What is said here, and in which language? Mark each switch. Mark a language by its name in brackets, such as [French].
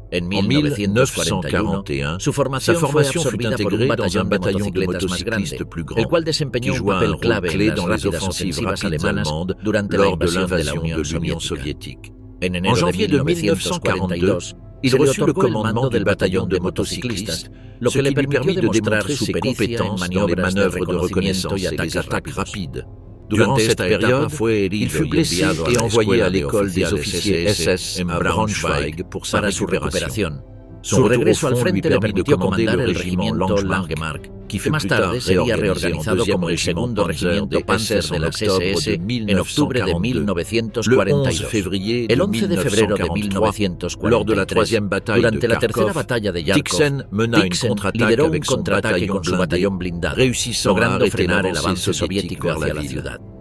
[Spanish] En 1941, su formación fue absorbida por un batallón de motocicletas más grande, el cual desempeñó un papel clave en las rápidas ofensivas alemanas durante la invasión de la Unión Soviética. En enero de 1942, se le otorgó el mando del batallón de motociclistas, lo que le permitió demostrar su pericia en maniobras de reconocimiento y ataques rápidos. [French] Durante esta période, il fut blessé et envoyé à l'école des officiers SS en Braunschweig [Spanish] para su recuperación. Su regreso al frente le permitió comandar el regimiento Langemarck, que más tarde sería reorganizado como el segundo regimiento Panzer de las SS en octubre de 1942. El 11 de febrero de 1943, durante la tercera batalla de Kharkov, Tixen lideró un contraataque con su batallón blindado, logrando frenar el avance soviético hacia la ciudad.